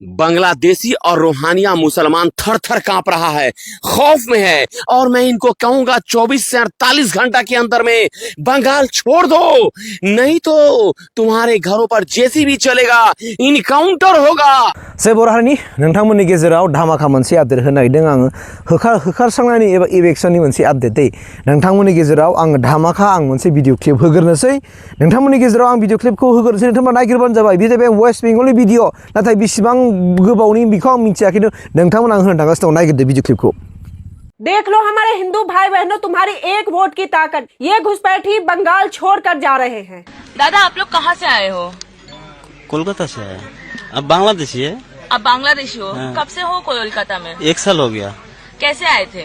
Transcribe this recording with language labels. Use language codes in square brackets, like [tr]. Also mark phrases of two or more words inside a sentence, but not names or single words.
[hi] बांग्लादेशी और रोहानिया मुसलमान थर थर कांप रहा है, खौफ में है। और मैं इनको कहूंगा 24 से 48 घंटा के अंदर में बंगाल छोड़ दो, नहीं तो तुम्हारे घरों पर जैसी भी चलेगा, इनकाउंटर होगा। [brx] से बरहानि नोंथांमोननि गेजेराव धामाखा मोनसे आपडेट होनो नागिरदों आङो होखारस्रांनायनि एबा इभेक्सननि मोनसे आपडेट दै नोंथांमोननि गेजेराव आङो धामाखा आं मोनसे [en] video clip [brx] होग्रोनोसै नोंथांमोननि गेजेराव आं भिडिअ क्लिपखौ होग्रोनोसै नोंथांमोना नागिरबानो जाबाय बे जाबाय वेस्ट बेंगलनि भिडिअ नाथाय बेसेबां गोबावनि बेखौ आं मिथिया खिन्थु नोंथांमोना आं होनो थांगासिनो दं नागिरदो भिडिअ क्लिपखौ। [hi] देख लो हमारे हिंदू भाई बहनों, तुम्हारी एक वोट की ताकत, ये घुसपैठी बंगाल छोड़कर जा रहे हैं। दादा आप लोग कहाँ से आए हो? कोलकाता से आए। अब बांग्लादेशी है। अब बांग्लादेशी हो? हाँ। कब से हो कोलकाता में? 1 साल हो गया। कैसे आए थे?